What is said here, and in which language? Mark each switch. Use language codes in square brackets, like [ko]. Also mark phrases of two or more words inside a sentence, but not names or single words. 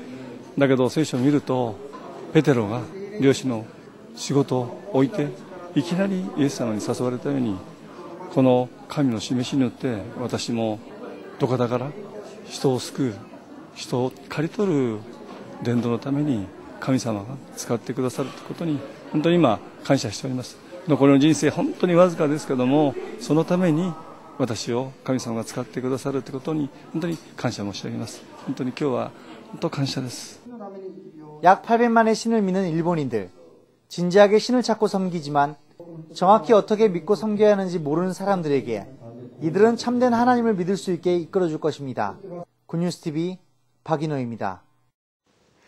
[ja] だけど聖書を見るとペテロが漁師の仕事を置いていきなりイエス様に誘われたように、この神の示しによって私もどこだから人を救う、人を刈り取る伝道のために神様が使ってくださるということに本当に今感謝しております。残りの人生本当にわずかですけども、そのために私を神様が使ってくださるということに本当に感謝申し上げます。本当に今日は本当感謝です。 [ko] 약 800만의 신을 믿는 일본인들, 진지하게 신을 찾고 섬기지만 정확히 어떻게 믿고 섬겨야 하는지 모르는 사람들에게 이들은 참된 하나님을 믿을 수 있게 이끌어줄 것입니다. 굿뉴스TV 박인호입니다.